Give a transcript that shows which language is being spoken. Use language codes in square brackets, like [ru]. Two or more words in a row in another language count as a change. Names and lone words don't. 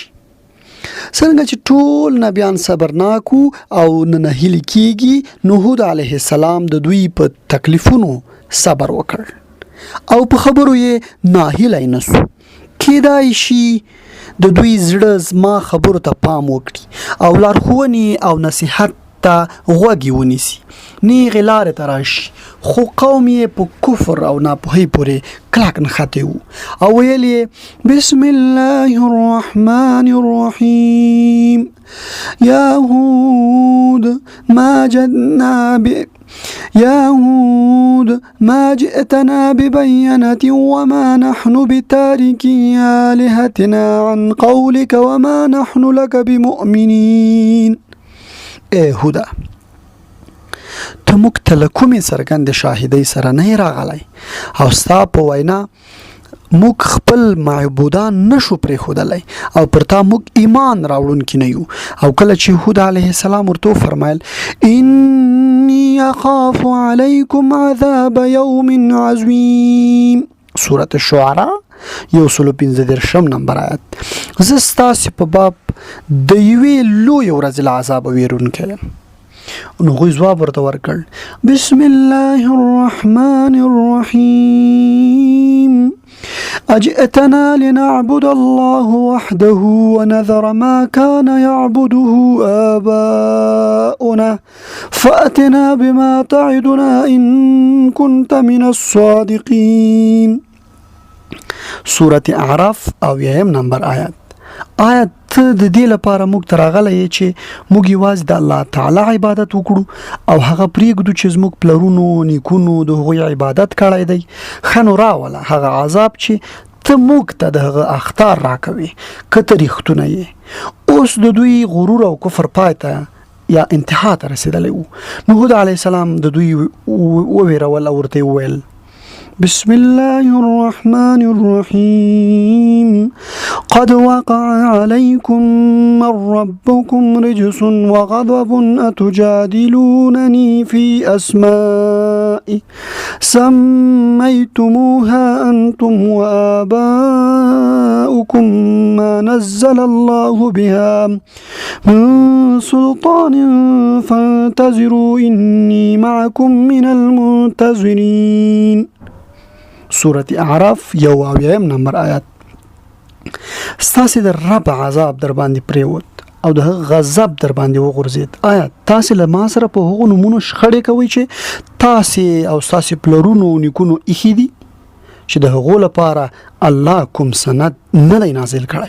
[ps] څنګه چې ټول نبیان صبرناکو او نه نهیلي کېږي، نو هود [ar] علیه السلام [ps] د دوی په تکلیفونو صبر وکړ او په خبرو یې ناهیلی نسو. کېدای شي د دوی زړه زما خبرو ته پام وکړي او لارښوونې او نصیحت ته غوږ ونیسي نیغې لارې ته راشي. خو قوم یې په کفر او ناپوهۍ پورې کلک نښتي وو او ویل یې [ar] بسم الله الرحمن الرحیم یا هود ما جئتنا ببينة وما نحن بتاركي آلهتنا عن قولك وما نحن لك بمؤمنين. [ps] اے هودا ته موږ ته له کومې څرګندې شاهدۍ سره نه راغلی او ستا په وینا موږ خپل معبودان نشو پرېښودلی او پر تا موږ ایمان راوړونکي نه یو. او کله چې هود [ar] علیه السلام [ps] ورته وفرمیل [ar] انی اخاف علیکم عذاب یوم عظیم، [ps] سورة الشعراء 115 نمبر آیت. زه ستاسې په باب د یوې لویې ورځې له عذابه ویرونکی یم. نو هغوی ځواب ورته ورکړ [ar] بسم الله الرحمن الرحیم اجئتنا لنعبد الله وحده ونذر ما كان يعبده آباؤنا فأتنا بما تعدنا إن كنت من الصادقين. [ps] سورة اعراف او 1 نمبر آیت. آیت د دې لپاره موږ ته راغلی چې موږ یوازې د الله تعالی عبادت وکړو او هغه پرېږدو چې زموږ پلرونو نیکونو د هغوی عبادت کړی دی. ښه نو راوله هغه عذاب چې ته موږ ته د هغه اخطار راکوي که ته رښتونه یې. اوس د دوی غرور او کفر پای ته یا انتها ته رسېدلی وو. نو هود [ar] علیه السلام [ps] د دوی وویرول او ورته وویل [ar] بسم الله الرحمن الرحيم قد وقع عليكم من ربكم رجس وغضب أتجادلونني في أسماء سميتموها أنتم وآباؤكم ما نزل الله بها من سلطان فانتظروا إني معكم من المنتظرين. [ps] سورة اعراف 1 نمبر آیت. ستاسې د رب عذاب در باندې پریوت او د هغه غضب در باندې وغورځید. آیا تاسې له ما سره په هغو نومونو شخړې کوئ چې تاسې او ستاسې پلرونو نیکونو ایښي دي چې د هغو لپاره الله کوم سند نه دی نازل کړی؟